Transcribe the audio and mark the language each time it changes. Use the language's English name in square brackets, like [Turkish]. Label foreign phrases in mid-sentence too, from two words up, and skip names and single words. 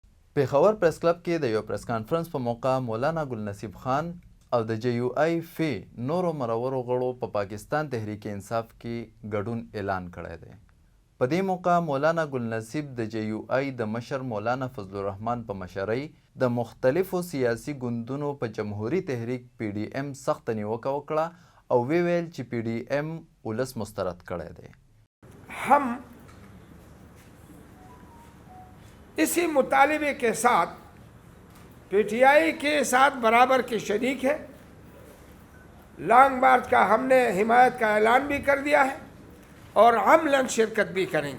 [Pashto] पेښور प्रेस क्लब کې د یو پریس کانفرنس په موقع مولانا ګل نصیب خان او د جی یو آی فی نورو مرورو غړو په پاکستان تحریک انصاف کې ګډون اعلان کړی دی. په دې موقع مولانا ګل نصیب د جی یو آی د مشر مولانا فضل الرحمن په مشرۍ د مختلفو سیاسي ګوندونو په جمهوري تحریک پی ډی ایم سخت نیوکه وکړه او ویل چې پی ډی ایم ولس مسترد کړی دی. [Urdu] ہم اسی مطالبے کے ساتھ پی ٹی آئی کے ساتھ برابر کے شریک ہے. لانگ مارچ کا ہم نے حمایت کا اعلان بھی کر دیا ہے اور عملاً شرکت بھی کریں گے.